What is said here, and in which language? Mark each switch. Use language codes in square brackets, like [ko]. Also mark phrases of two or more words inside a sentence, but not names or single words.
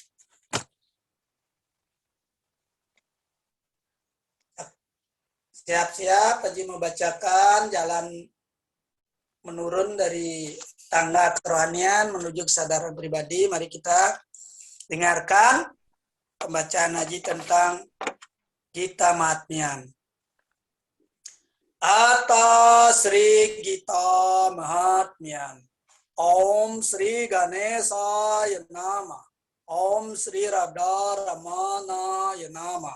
[id] Siap-siap, Haji membacakan jalan menurun dari tangga kerohanian menuju kesadaran pribadi. Mari kita dengarkan pembacaan haji tentang Gita Mahatmya. [sa] Ata Sri Gita Mahatmya. Om Sri Ganesaya Nama. Om Sri Radha Ramanaya Nama.